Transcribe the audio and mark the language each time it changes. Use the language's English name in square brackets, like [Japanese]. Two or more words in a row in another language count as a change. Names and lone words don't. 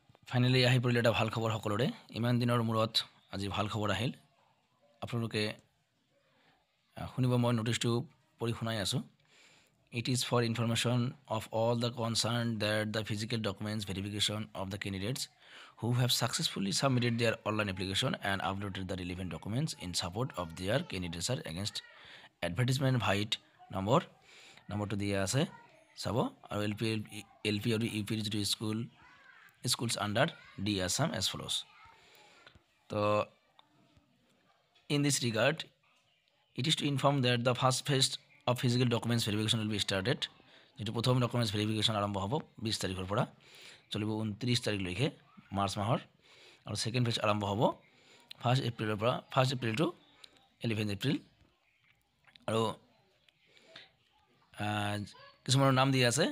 [Assamese] ফাইনালি আহি পৰিলে এটা ভাল খবৰ সকলোৰে। ইমান দিনৰ মূৰত আজি ভাল খবৰ আহিল। আপোনালোকে শুনিব, মই নোটিছটো পঢ়ি শুনাই আছোঁ। [English] It is for information of all the concerned that the physical documents verification of the candidates who have successfully submitted their online application and uploaded the relevant documents in support of their candidature against advertisement [Assamese] ভাইট নম্বৰটো দিয়া আছে চাব। আৰু এল পি আৰু ইউ পিৰ যিটো [English] schools under D Assam as follows. So, in this regard, it is to inform that the first phase of physical documents verification will be started. [Assamese] যেটো প্ৰথম [English] documents verification [Assamese] আৰম্ভ হ'ব 20 তাৰিখৰ পৰা চলিব 29 তাৰিখলৈকে মাৰ্চ মাহৰ। আৰু [English] second phase [Assamese] আৰম্ভ হ'ব 1 এপ্ৰিলৰ পৰা [English] 1 April to 11 April. [Assamese] আৰু কিছুমানৰ নাম দিয়া আছে।